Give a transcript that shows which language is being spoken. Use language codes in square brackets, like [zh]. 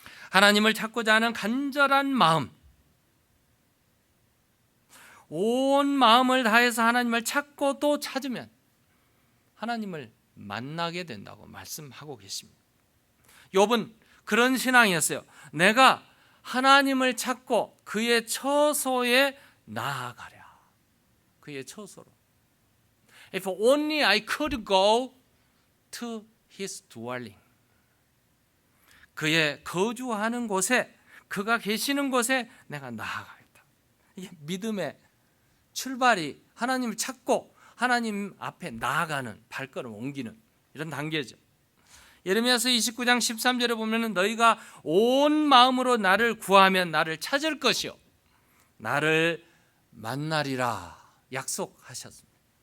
[ko] 하나님을 찾고자 하는 간절한 마음, 온 마음을 다해서 하나님을 찾고 또 찾으면 하나님을 만나게 된다고 말씀하고 계십니다. 욥은 그런 신앙이었어요. 내가 하나님을 찾고 그의 처소에 나아가랴. 그의 처소로. [en] If only I could go to his dwelling. [ko] 그의 거주하는 곳에, 그가 계시는 곳에 내가 나아가겠다. 이게 믿음의 출발이 하나님을 찾고 하나님 앞에 나아가는 발걸음 옮기는 이런 단계죠. 예레미야서 29장 13절에 보면은 너희가 온 마음으로 나를 구하면 나를 찾을 것이요 나를 만나리라 약속하셨습니다.